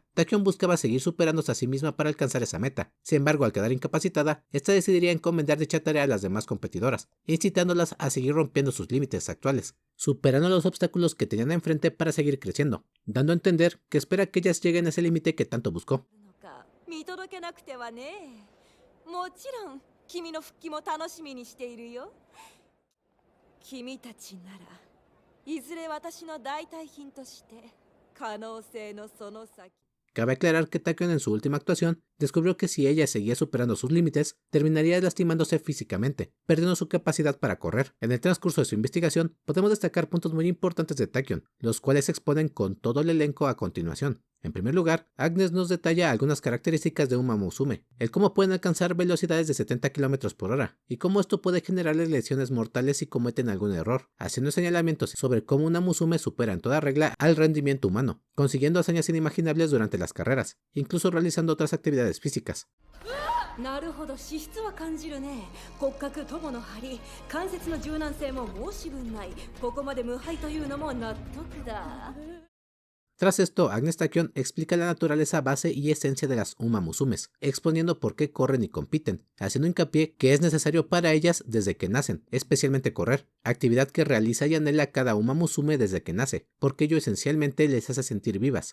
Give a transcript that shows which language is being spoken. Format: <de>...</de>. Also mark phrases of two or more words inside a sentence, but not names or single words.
<es>Tachyon buscaba seguir superándose a sí misma para alcanzar esa meta. Sin embargo, al quedar incapacitada, esta decidiría encomendar dicha tarea a las demás competidoras, incitándolas a seguir rompiendo sus límites actuales, superando los obstáculos que tenían enfrente para seguir creciendo, dando a entender que espera que ellas lleguen a ese límite que tanto buscó.</es> <ja>見届けなくてはね。もちろん君の復帰も楽しみにしているよ。君たちならいずれ私の代替品として可能性のその先。</ja> <es>Cabe aclarar que Tachyon en su última actuación descubrió que si ella seguía superando sus límites, terminaría lastimándose físicamente, perdiendo su capacidad para correr. En el transcurso de su investigación, podemos destacar puntos muy importantes de Tachyon, los cuales se exponen con todo el elenco a continuación. En primer lugar, Agnes nos detalla algunas características de Uma Musume, el cómo pueden alcanzar velocidades de 70 km por hora, y cómo esto puede generarles lesiones mortales si cometen algún error, haciendo señalamientos sobre cómo una Musume supera en toda regla al rendimiento humano, consiguiendo hazañas inimaginables durante las carreras, incluso realizando otras actividades físicas.</es> <ja>なるほど、資質は感じるね。骨格、友の張り、関節の柔軟性も申し分ない。ここまで無敗というのも納得だ。</ja> <es>Tras esto, Agnes Tachyon explica la naturaleza base y esencia de las Uma Musumes, exponiendo por qué corren y compiten, haciendo hincapié que es necesario para ellas desde que nacen, especialmente correr, actividad que realiza y anhela cada Uma Musume desde que nace, porque ello esencialmente les hace sentir vivas.</es>